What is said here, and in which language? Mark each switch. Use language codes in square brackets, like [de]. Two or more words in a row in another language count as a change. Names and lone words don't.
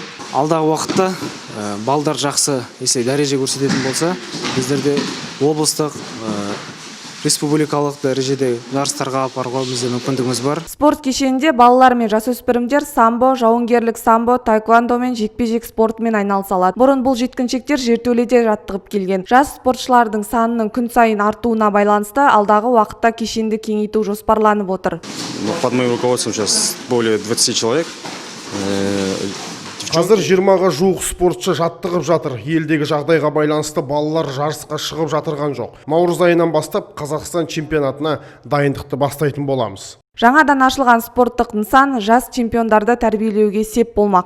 [kk] Алдағы уақытта балдар жақсы дәреже көрсететін болса, біздерде облыстық, республикалық дәрежеде жарыстарға апаруға бізде мүмкіндігіміз бар. Спорт кешенінде балалар мен жасөспірімдер самбо, жауынгерлік самбо, таэквондо мен жекпе-жек спортымен айналыса алады. Бұрын бұл жеткіншектер жертөледе жаттығып келген. Жас спортшылардың санының күн сайын артуына байланысты алдағы уақытта кешенді кеңейту жоспарланып отыр. [ru] Под моим руководством сейчас более 20 человек. [kk] Қазір 20-ға жуық спортшы жаттығып жатыр. Елдегі жағдайға байланысты балалар жарысқа шығып жатырған жоқ. Наурыз айынан бастап Қазақстан чемпионатына дайындықты бастайтын боламыз. Жаңадан ашылған спорттық нысан жас чемпиондарды тәрбиелеуге сеп болмақ.